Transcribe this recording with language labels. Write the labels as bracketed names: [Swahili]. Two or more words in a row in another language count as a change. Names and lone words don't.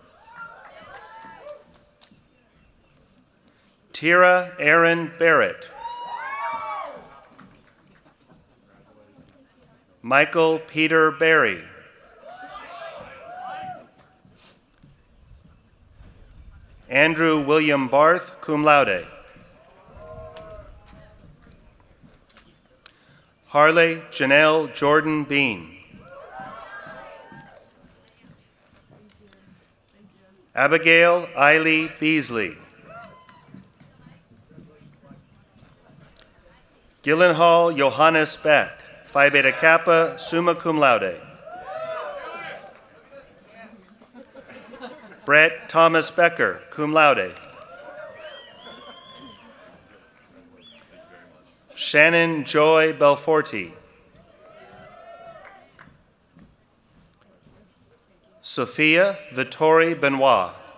[English] Tira Aaron Barrett. Michael Peter Berry. Andrew William Barth, [Latin] cum laude. [English] Harley Janelle Jordan Bean. Abigail Eiley Beasley. Gyllenhaal Johannes Beck, Phi Beta Kappa, [Latin] summa cum laude. [English] Brett Thomas Becker, [Latin] cum laude. [English] Shannon Joy Belforti. Sophia Vittori Benoit.